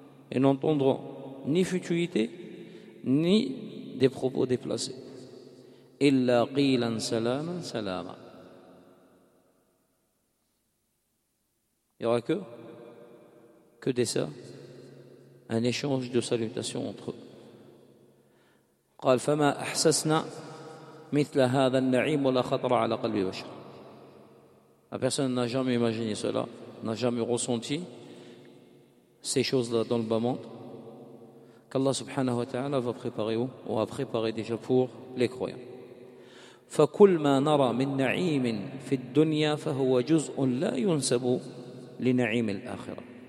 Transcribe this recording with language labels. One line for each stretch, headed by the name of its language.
French: Ils n'entendront ni futuité ni des propos déplacés.
Arabic: Illa qilan salaman salama.
French: Il n'y aura que de ça, un échange de salutations entre eux.
Arabic: قال فما أحسسنا مثل هذا النعيم ولا خطر على قلب بشر.
French: La personne n'a jamais imaginé cela, n'a jamais ressenti ces choses-là dans le bas monde. Allah subhanahu wa ta'ala va préparer ou a préparé déjà pour les croyants.
Arabic: فَكُلْ مَا نَرَى مِنْ نَعِيمٍ فِي الدُّنْيَا فَهُوَ جُزْءٌ لَا يُنْسَبُ لِنَعِيمِ الْآخِرَةِ.